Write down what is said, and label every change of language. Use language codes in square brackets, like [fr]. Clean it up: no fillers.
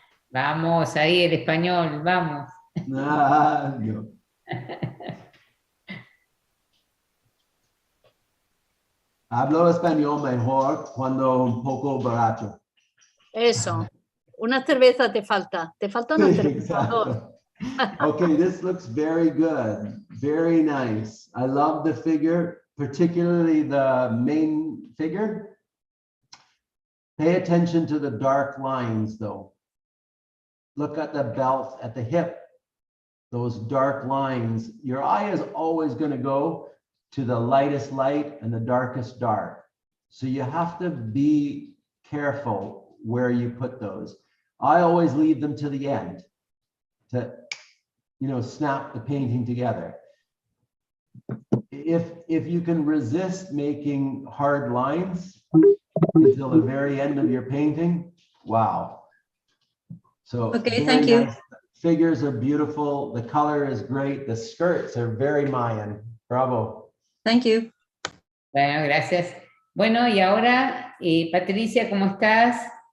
[es] Vamos, ahí el español, vamos. Ah, no. Hablo español mejor cuando un poco borracho. Eso. Una cerveza te falta. Te falta una cerveza. Exacto. [en] Okay, this looks very good. Very nice. I love the figure, particularly the main figure. Pay attention to the dark lines, though. Look at the belt at the hip. Those dark lines. Your eye is always going to go to the lightest light and the darkest dark. So you have to be careful where you put those. I always leave them to the end to, you know, snap the painting together. If you can resist making hard lines until the very end of your painting, wow. So Okay, thank you. nice. Figures are beautiful. The color is great. The skirts are very Mayan. Bravo. Thank you. [es] Bueno, gracias. Bueno, y ahora, Patricia, ¿cómo estás?